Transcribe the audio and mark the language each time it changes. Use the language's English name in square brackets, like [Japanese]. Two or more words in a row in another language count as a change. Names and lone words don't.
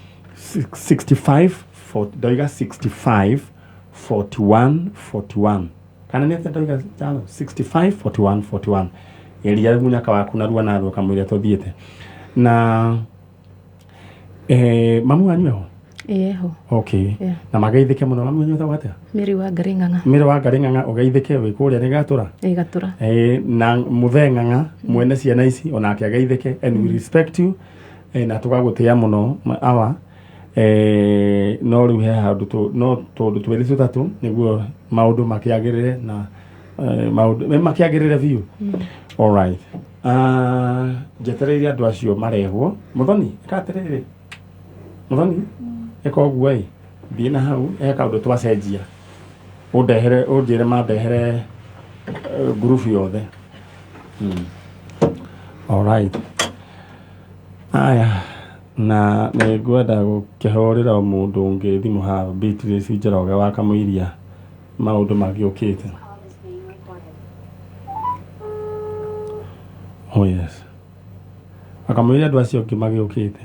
[Kikuyu] 654141 kana nĩ ndoiga 654141 elia munyaka waku narua narua kamwĩrĩa tũthiĩte na mamu wanyu eho okay na magaithĩke mũno mamu wanyu tawate Mĩri wa Ngari Ng'ang'a ũgeithĩke wĩ kũrĩa nĩ gatũra na mũthee Ng'ang'a mwene ciana ici onake ageithĩke [English] and we respect you [Kikuyu] na tũgagũtĩa mũno awa no rĩu he handũ no tondũ twĩrĩ tũtatũ nĩguo maũndũ makĩagĩrĩre na maũndũ makĩagĩrĩre biũ [English] all right [Kikuyu] njetereire andũ acio marehwo mũthoni katerere mũthoni eka ũguo thiĩ na hau eka ũndũ twacenjia ũnjĩre mandehere group yothe [English] all right [Kikuyu] aya na nĩ ngwenda gũkĩhũrĩra mũndũ ũngĩ thimũ haha Beatrice Njoroge wa Kamũiria maũndũ magĩũkĩte. [English] Oh yes. [Kikuyu] Akamũiria andũ acio angĩ magĩũkĩte.